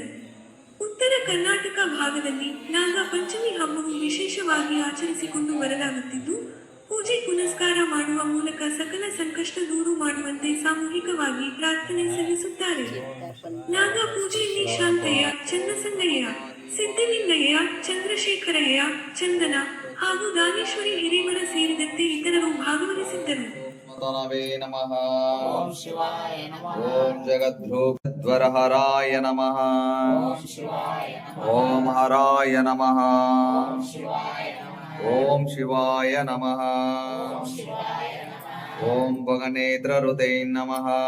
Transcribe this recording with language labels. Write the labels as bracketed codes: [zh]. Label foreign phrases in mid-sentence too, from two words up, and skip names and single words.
[kn] ಉತ್ತರ ಕರ್ನಾಟಕ ಭಾಗದಲ್ಲಿ ನಾಗ ಪಂಚಮಿ ಹಬ್ಬವು ವಿಶೇಷವಾಗಿ ಆಚರಿಸಿಕೊಂಡು ಬರಲಾಗುತ್ತಿದ್ದು, ಪೂಜೆ ಪುನಸ್ಕಾರ ಮಾಡುವ ಮೂಲಕ ಸಕಲ ಸಂಕಷ್ಟ ದೂರು ಮಾಡುವಂತೆ ಸಾಮೂಹಿಕವಾಗಿ ಪ್ರಾರ್ಥನೆ ಸಲ್ಲಿಸುತ್ತಾರೆ. ನಾಗ ಪೂಜೆಯಲ್ಲಿ ಶಾಂತಯ್ಯ, ಚನ್ನಸಂಗಯ್ಯ, ಸಿದ್ಧಲಿಂಗಯ್ಯ, ಚಂದ್ರಶೇಖರಯ್ಯ, ಚಂದನ ಹಾಗೂ ದಾನೇಶ್ವರಿ ಹಿರೇಮಠ ಸೇರಿದಂತೆ ಇತರರು ಭಾಗವಹಿಸಿದ್ದರು. [sa] ತನವೇ ನಮಃ. ಓಂ ಜಗದ್ಭ್ರೂಧ್ವರಹರಾಯ ನಮಃ. ಓಂ ಹರಾಯ ನಮಃ. ಓಂ ಶಿವಾಯ ನಮಃ. ಓಂ ಭಗನೇತ್ರಋತೈ ನಮಃ.